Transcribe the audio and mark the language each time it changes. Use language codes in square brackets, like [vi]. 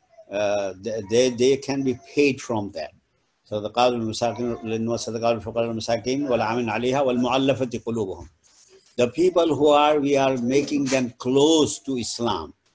[en] They can be paid from that. [ar] صدقات المساكين وصدقات الفقراء والمساكين والعاملين عليها والمؤلفة قلوبهم. [en] The people we are making them close to Islam.